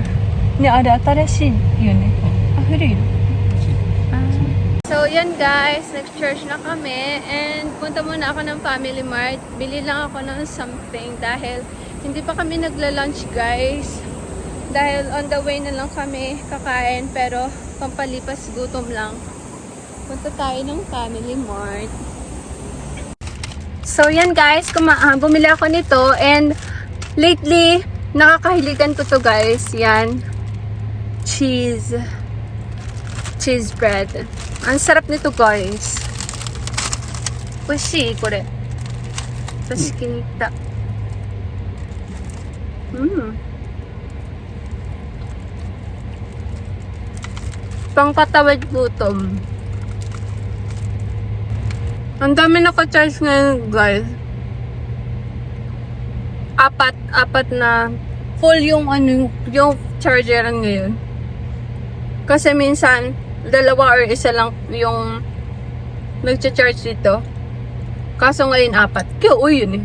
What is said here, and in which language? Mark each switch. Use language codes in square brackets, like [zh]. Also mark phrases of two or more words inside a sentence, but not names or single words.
[tl] Ni ada tarashi yun eh. Hurry. So, yan, guys. Nag-church na kami. And punta muna ako ng Family Mart. Bili lang ako ng something dahil hindi pa kami nagla-lunch, guys. Dahil [en] on the way [tl] na lang kami kakain. Pero pampalipas gutom lang. Punta tayo ng Family Mart. So, yan, guys. Bumili ako nito. And lately, nakakahiligan ko to, guys. Yan. Cheese bread. Ang sarap nito, guys. [ja] 美味しい、これ. [tl] Tapos kinikta. Pangpatawid gutom. Ang dami naka-charge ngayon, guys. Apat na full yung yung charger ngayon. Kasi minsan, dalawa or isa lang yung nagcha-charge dito. Kaso ngayon 4. Kaya yun eh.